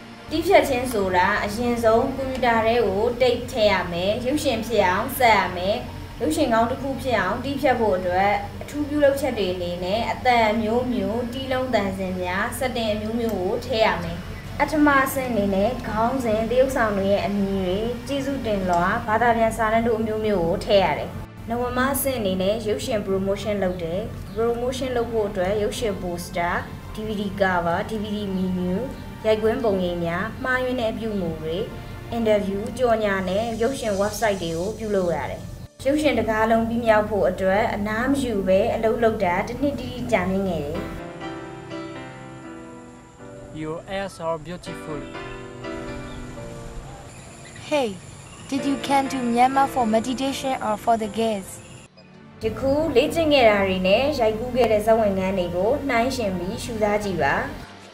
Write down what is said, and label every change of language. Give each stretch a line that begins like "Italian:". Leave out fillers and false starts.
Burmese: တီးဖြတ်ခြင်းဆိုတာအရင်ဆုံးကွန်ပျူတာထဲကိုတိတ်ထည့်ရမယ်။ရုပ်ရှင်ဖြစ်အောင်ဆက်ရမယ်။ရုပ်ရှင်ကောင်းတစ်ခုဖြစ်အောင်တီးဖြတ်ဖို့အတွက်အထူးပြုလုပ်ချက်တွေအနေနဲ့အတန်မျိုးမျိုးတီးလုံးတန်စင်များစက်တင်အမျိုးမျိုးကိုထည့်ရမယ်။အထမအဆင့်အနေနဲ့ခေါင်းစဉ်တရုပ်ဆောင်တွေရဲ့အမည်တွေကျေးဇူးတင်လွှာဘာသာပြန်စာတမ်းတို့အမျိုးမျိုးကိုထည့်ရတယ်။နဝမအဆင့်အနေနဲ့ရုပ်ရှင် promotion လုပ်တယ်။ promotion လုပ်ဖို့အတွက်ရုပ်ရှင် poster, DVD cover, DVD menu, ရိုက်ကွင်းပုံရိပ်များမှားယွင်းတဲ့အပြုအမူတွေ interview ကြော်ညာနဲ့ရုပ်ရှင် website တွေကိုပြုလုပ်ရတယ်။ရုပ်ရှင်တကားလုံးပြီးမြောက်ဖို့အတွက်အနားမယူပဲအလုပ်လုပ်တာတစ်နှစ်တိတိကြာမြင့်ခဲ့တယ်။
English: Your hairs are beautiful. Hey, did you come to Myanmar for meditation or for the gays?
Burmese: ဒီခုလေ့ကျင့်ခဲ့တာတွေနဲ့ရိုက်ကူးခဲ့တဲ့ဇာတ်ဝင်ခန်းတွေကိုနှိုင်းယှဉ်ပြီးရှုစားကြည့်ပါ။